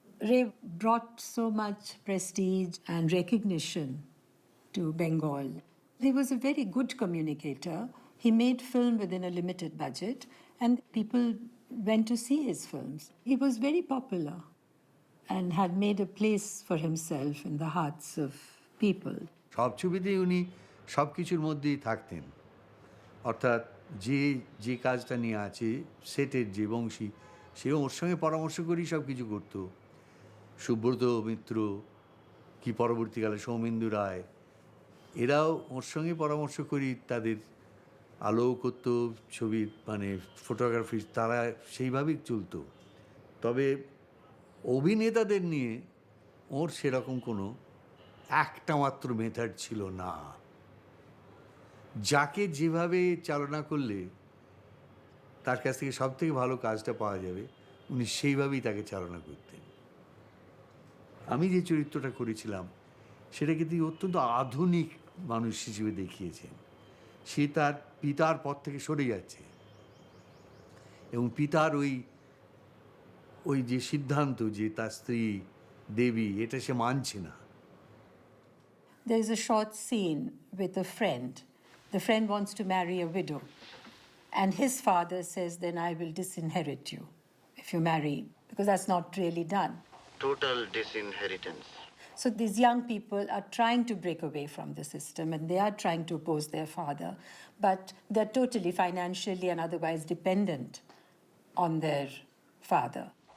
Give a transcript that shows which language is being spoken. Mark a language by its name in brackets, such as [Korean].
[English] Ray brought so much prestige and recognition to Bengal. He was a very good communicator. He made film within a limited budget, and people went to see his films. He was very popular and had made a place for himself in the hearts of people. [Bangla] সব ছবিতেই উনি সব কিছুর মধ্যেই থাকতেন, অর্থাৎ যে কাজটা নিয়ে আছে সেটের যে বংশী, সেও ওর সঙ্গে পরামর্শ করেই সব কিছু করত। সুব্রত মিত্র কি পরবর্তীকালে সৌমেন্দু রায়, এরাও ওর সঙ্গে পরামর্শ করি তাদের আলোক করত, ছবির মানে ফটোগ্রাফি তারা সেইভাবেই চলত। তবে অভিনেতাদের নিয়ে ওর সেরকম কোনো একটা মাত্র মেথড ছিল না। যাকে যেভাবে চালনা করলে তার কাছ থেকে সব থেকে ভালো কাজটা পাওয়া যাবে, উনি সেইভাবেই তাকে চালনা করতেন। আমি যে চরিত্রটা করেছিলাম সেটাকে তিনি অত্যন্ত আধুনিক মানুষ হিসেবে দেখিয়েছেন। সে তার পিতার পথ থেকে সরে যাচ্ছে এবং পিতার ওই ওই যে সিদ্ধান্ত যে তার স্ত্রী দেবী, এটা সে মানছে না। [English] There's a short scene with a friend. The friend wants to marry a widow. And his father says, then I will disinherit you if you marry, because that's not really done. Total disinheritance. So these young people are trying to break away from the system and they are trying to oppose their father, but they're totally financially and otherwise dependent on their father.